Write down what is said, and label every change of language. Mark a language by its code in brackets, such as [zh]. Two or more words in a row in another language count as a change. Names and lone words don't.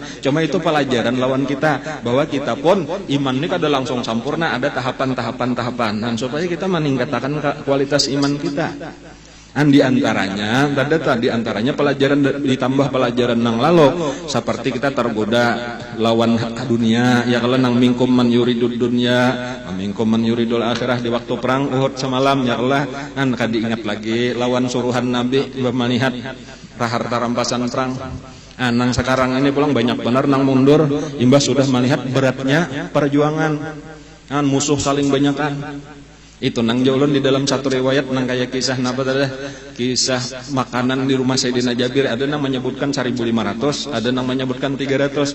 [bjn] Cuma itu pelajaran lawan kita bahwa kita pun iman ini kada langsung sempurna, ada tahapan. Dan supaya kita meningkatkan kualitas iman kita. Di antaranya pelajaran ditambah pelajaran nang lalu seperti kita tergoda lawan dunia ya kalau nang [ar] منكم من يريد الدنيا منكم من يريد الآخرة [bjn] di waktu perang Uhud semalam ya Allah kadi ingat lagi lawan suruhan Nabi melihat harta rampasan perang. Nang sekarang ini pulang banyak benar nang mundur imbas sudah melihat beratnya perjuangan musuh saling banyakan. Itu nang jaulun di dalam satu riwayat nang kayak kisah napa tadi kisah makanan di rumah Sayyidina Jabir ada nang menyebutkan 1500 ada nang menyebutkan 300.